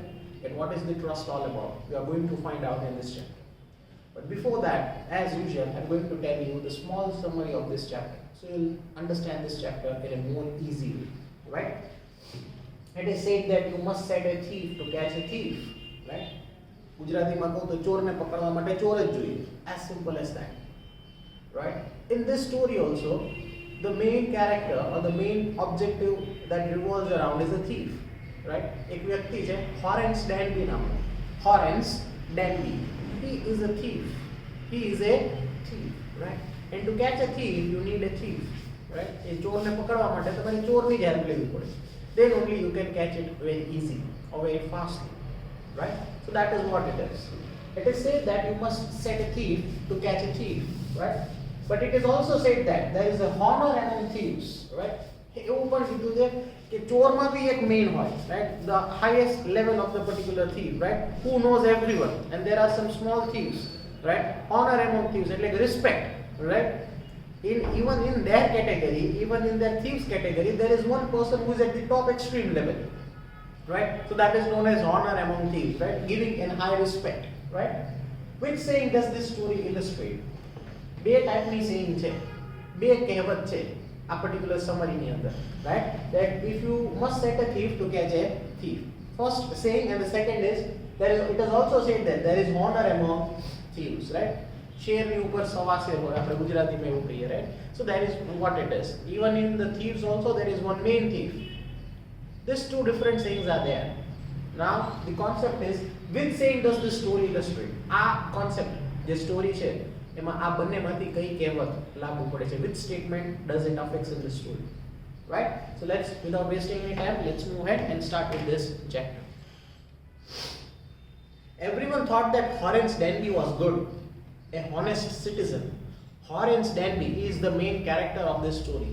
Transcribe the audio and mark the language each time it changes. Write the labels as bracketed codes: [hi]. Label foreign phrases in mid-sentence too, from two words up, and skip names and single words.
[en] And what is the trust all about? We are going to find out in this chapter. But before that, as usual, I'm going to tell you the small summary of this chapter, so you'll understand this chapter in a more easy way. Right? It is said that you must set a thief to catch a thief. Right? [gu] ગુજરાતીમાં કહું તો ચોરને પકડવા માટે ચોર જ જોઈએ. [en] As simple as that. Right? In this story also, the main character or the main objective that revolves around is a thief. Right? [hi] एक व्यक्ति है Horace Danby नामનો. [en] Horace Danby. He is a thief. He is a thief. Right? And to catch a thief, you need a thief. Right? [gu] એ ચોરને પકડવા માટે તમારે ચોરની જ હેલ્પ લેવી પડે. [en] Then only you can catch it very easy or very fastly. Right? So that is what it is. It is said that you must set a thief to catch a thief. Right? But it is also said that there is a honor among thieves. Right? [gu] એવું પણ કીધું છે કે ચોરમાં બી એક મેઇન હોય, [en] right? The highest level of the particular thief, right? Who knows everyone, and there are some small thieves, right? Honor among thieves, like respect, right? Even in their category, even in their thieves category, there is one person who is at the top extreme level, right? So that is known as honor among thieves, right? Giving in high respect, right? Which saying does this story illustrate? [gu] બે ટાઈપની saying છે, બે કહેવત છે આ [en] particular summary [gu] ની અંદર, [en] right? That if you must set a thief to catch a thief. First saying, and the second is it is also said that there is honor among thieves, right? [gu] શેરની ઉપર સવા શેર હોય, આપણે ગુજરાતીમાં એવું કહીએ, [en] right? So that is what it is. Even in the thieves also there is one main thief. These two different sayings are there. Now the concept is, which saying does this story illustrate? [gu] આ concept જે story છે એમાં આ બંનેમાંથી કઈ કહેવત લાગુ પડે છે? [en] Which statement does it affects in this story? Right? So let's, without wasting any time, let's move ahead and start with this chapter. Everyone thought that Horace Danby was good, a honest citizen. Horace Danby is the main character of this story.